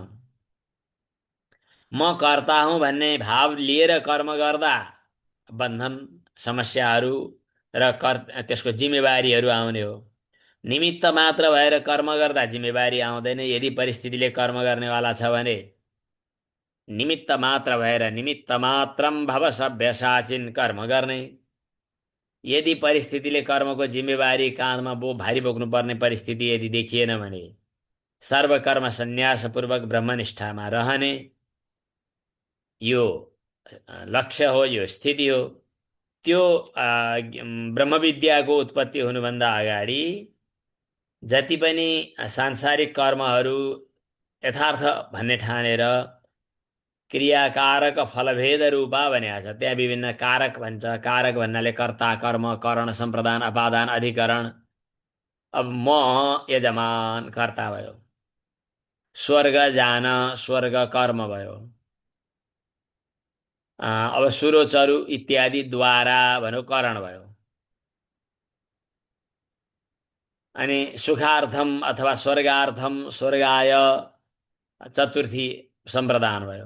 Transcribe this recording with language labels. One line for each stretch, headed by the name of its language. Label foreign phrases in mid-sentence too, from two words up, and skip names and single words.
Nepali: म कर्ता हुँ भन्ने भाव लिएर कर्म गर्दा बन्धन, समस्याहरू र त्यसको जिम्मेवारीहरू आउने हो। निमित्त मात्र भएर कर्म गर्दा जिम्मेवारी आउँदैन। यदि परिस्थितिले कर्म गर्नेवाला छ भने, निमित्त मात्र भएर
Sanskrit: निमित्त मात्रम भव सभ्य साचिन,
Nepali: कर्म गर्ने। यदि परिस्थितिले कर्मको जिम्मेवारी काँधमा भारी बोक्नुपर्ने परिस्थिति यदि देखिएन भने सर्वकर्म सन्यासपूर्वक ब्रह्मनिष्ठामा रहने यो लक्ष्य हो, यो स्थिति हो। त्यो ब्रह्मविद्याको उत्पत्ति हुनुभन्दा अगाडि जति पनि सांसारिक कर्महरू यथार्थ भन्ने ठानेर क्रियाकारक फलभेद रूपा भनेको छ। त्यहाँ विभिन्न कारक भन्छ। कारक भन्नाले कर्ता, कर्म, करण, सम्प्रदान, अपादान, अधिकरण। अब म यजमान कर्ता भयो, स्वर्ग जान स्वर्ग कर्म भयो, अब सुरोचरु इत्यादि द्वारा भनौँ करण भयो, अनि
Sanskrit: सुखार्थम अथवा स्वर्गार्थम स्वर्गाय
Nepali: चतुर्थी सम्प्रदान भयो।